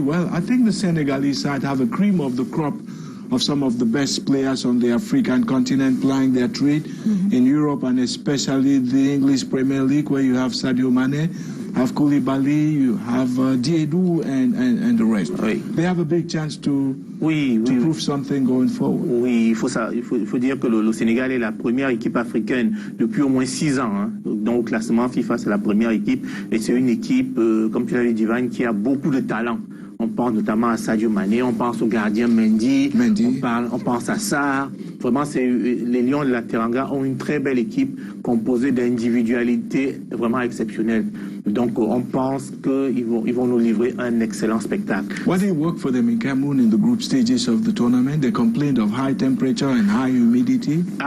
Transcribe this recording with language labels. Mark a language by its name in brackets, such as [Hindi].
[English] Well, I think the Senegalese side have a cream of the crop of some of the best players on the African continent plying their trade in Europe, and especially the English Premier League, where you have Sadio Mane, have Koulibaly, you have Diédou and the rest. [French] Oui. [English] They have a big chance to prove something going forward. [French] Oui, il faut dire que le Sénégal est la première équipe africaine depuis au moins 6 ans. Hein. Donc, au classement FIFA, c'est la première équipe. Et c'est une équipe, comme tu l'as dit, Divine, qui a beaucoup de talent. On pense notamment à Sadio Mané, on pense au gardien Mendy. On pense à Sarr. Vraiment, les Lions de la Teranga ont une très belle équipe composée d'individualités vraiment exceptionnelles. Donc, on pense qu'ils vont nous livrer un excellent spectacle. [English] What did work for them in Cameroon in the group stages of the tournament? They complained of high temperature and high humidity.